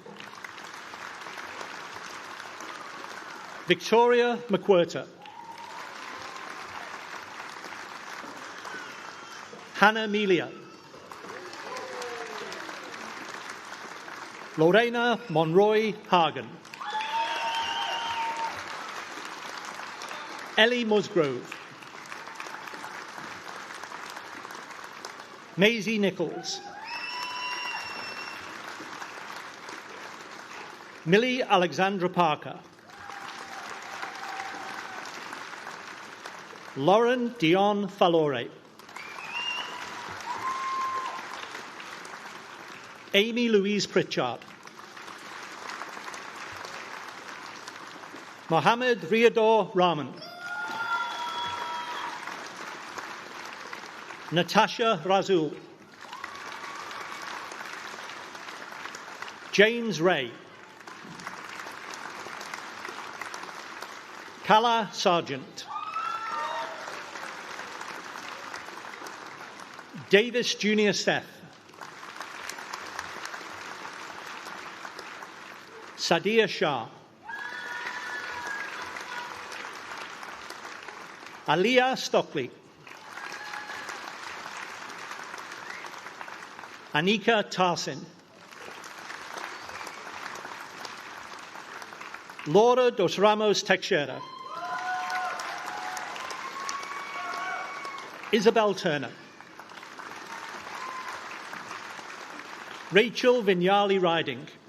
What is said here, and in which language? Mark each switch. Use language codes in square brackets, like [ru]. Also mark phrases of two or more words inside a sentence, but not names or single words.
[en] Victoria McWhirter. Hannah Melia. Lorena Monroy Hagen. Ellie Musgrove. Maisie Nichols. Millie Alexandra Parker. Lauren Dion Falore. Amy Louise Pritchard. Mohammed Riador Rahman. Natasha Razul. James Ray. Kala Sargent. Davis Junior Steph. Sadia Shah. Aliyah Stockley. Anika Tarsin. Laura dos Ramos Teixeira. Isabel Turner. Rachel Vignali Riding.